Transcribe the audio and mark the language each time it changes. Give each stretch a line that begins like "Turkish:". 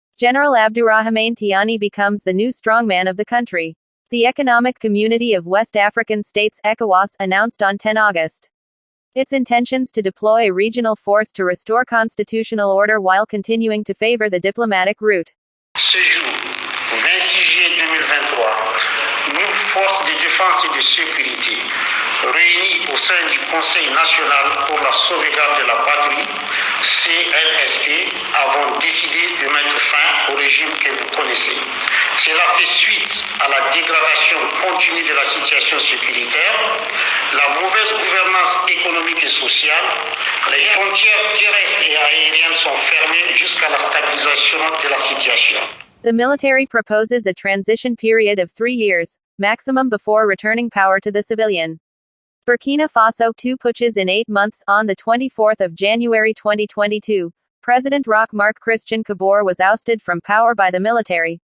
English: General Abdourahmane Tiani becomes the new strongman of the country. The Economic Community of West African States (ECOWAS) announced on 10 August its intentions to deploy a regional force to restore constitutional order while continuing to favor the diplomatic route.
French: Ce jour, 26 juillet 2023, nous, forces de défense et de sécurité, réunis au sein du Conseil national pour la sauvegarde de la patrie, CNSP, avons décidé de mettre fin au régime que vous connaissez. Cela fait suite à la dégradation continue de la situation sécuritaire, la mauvaise gouvernance économique et sociale, les frontières terrestres et aériennes sont fermées jusqu'à la stabilisation de la situation.
English: The military proposes a transition period of 3 years, maximum, before returning power to the civilian. Burkina Faso, 2 putschs in 8 months. On the 24th of January 2022, President Roch-Marc Christian Kabore was ousted from power by the military.